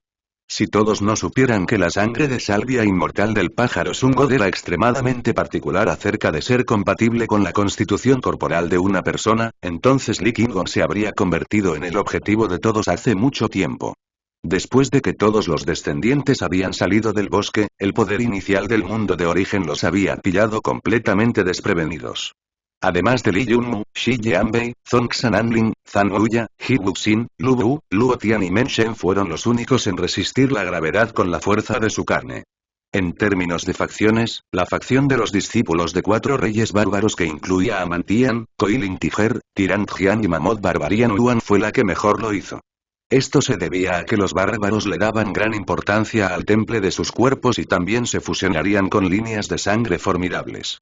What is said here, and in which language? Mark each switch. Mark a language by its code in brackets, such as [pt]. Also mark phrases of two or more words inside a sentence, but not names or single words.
[es] Si todos no supieran que la sangre de salvia inmortal del pájaro Sungod era extremadamente particular acerca de ser compatible con la constitución corporal de una persona, entonces Lee Kingon se habría convertido en el objetivo de todos hace mucho tiempo. Después de que todos los descendientes habían salido del bosque, el poder inicial del mundo de origen los había pillado completamente desprevenidos. Además de Lee Junmu, Shi Jianbei, Zhongshan Anlin, Zanuya, Hibuxin, Lu Bu, Luo Tian y Men Shen fueron los únicos en resistir la gravedad con la fuerza de su carne. En términos de facciones, la facción de los discípulos de 4 reyes bárbaros que incluía a Mantian, Koilin Tiger, Tirant Jian y Mammoth Barbarian Yuan fue la que mejor lo hizo. Esto se debía a que los bárbaros le daban gran importancia al temple de sus cuerpos y también se fusionarían con líneas de sangre formidables.